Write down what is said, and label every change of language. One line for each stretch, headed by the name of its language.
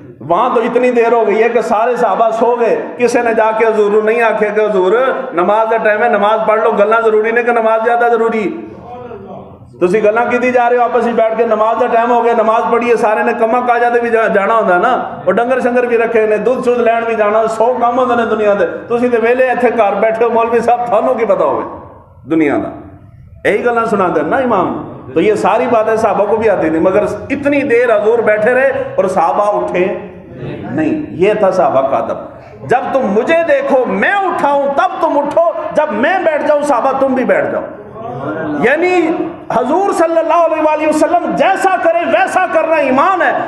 Urdu: وہاں تو اتنی دیر ہو گئی ہے کہ سارے صحابہ سو گئے. کسی نے جا کے حضور نہیں آکھے کہ حضور نماز کا ٹائم ہے، نماز پڑھ لو. گلنا ضروری نہیں کہ نماز زیادہ ضروری.
Punjabi: تسی گلنا کی جا رہے ہو آپس ہی بیٹھ کے،
Urdu: نماز کا ٹائم ہو گیا، نماز پڑھیے.
Punjabi: سارے نے کما کاجا تے بھی جانا ہوتا ہے نا، اور ڈنگر شنگر بھی رکھے نے، دودھ شدھ لین بھی جانا. 100 کام ہوتے ہیں دنیا دے. تسی تے ویلے ایتھے گھر بیٹھے ہو. مولوی صاحب تھانوں کی پتہ ہوئے دنیا دا، یہی گلاں سنا دے نا امام.
Urdu: تو یہ ساری باتیں صحابہ کو بھی آتی تھی، مگر اتنی دیر حضور بیٹھے رہے اور صحابہ اٹھے نہیں. یہ تھا صحابہ کا ادب. جب تم مجھے دیکھو میں اٹھاؤں تب تم اٹھو، جب میں بیٹھ جاؤں صحابہ تم بھی بیٹھ جاؤ. یعنی حضور صلی اللہ علیہ وآلہ وسلم جیسا کرے ویسا کرنا ایمان ہے.